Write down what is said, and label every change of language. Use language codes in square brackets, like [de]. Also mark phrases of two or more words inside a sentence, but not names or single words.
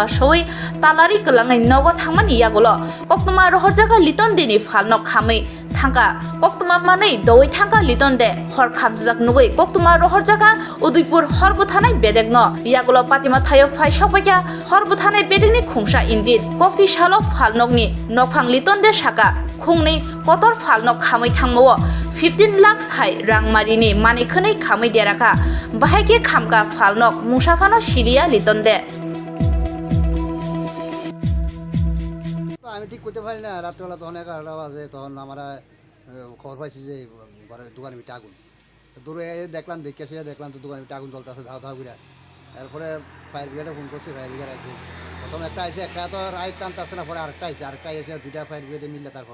[trp] सवै तालारि कलाङै नगद थांमानि यागल कक्तमा रहर जागा लिटन देनि फालनक खामै थांका कक्तमा मानै दवै थांका लिटन दे हर खामजाक नुगै कक्तमा रहर जागा उदयपुर हरबो थानाय बेदेग न यागल पातिमा थायो फाइ सपाइका हरबो थानाय बेदेगनि खुंसा इन्जिन कक्ति सालो फालनकनि नफां लिटन दे साका खुंनि कतर फालनक खामै थांमो 15 लाख साइ रांमारिनि मानिखनै खामै देराखा बाहायके खामका फालनक मुसाफानो सिलिया लिटन दे [bn] আমি ঠিক করতে পারি না। রাত্রেবেলা তখন 11টা বাজে, তখন আমরা খবর পাইছি যে ঘরের দোকানের ভিতরে আগুন। দূরে দেখলাম, দেখে এসে দেখলাম তো দোকানের ভিতরে আগুন জ্বলতে আছে ধাও ধাও করে। এরপরে ফায়ার ব্রিগেডে ফোন করছি, ফায়ার ব্রিগেড আইছে। প্রথম একটা আইছে, একটা তো রাইট টানতে আসছে না, পরে আরেকটা আইছে, আরেকটা এসে দুইটা ফায়ার ব্রিগেডে মিললে তারপর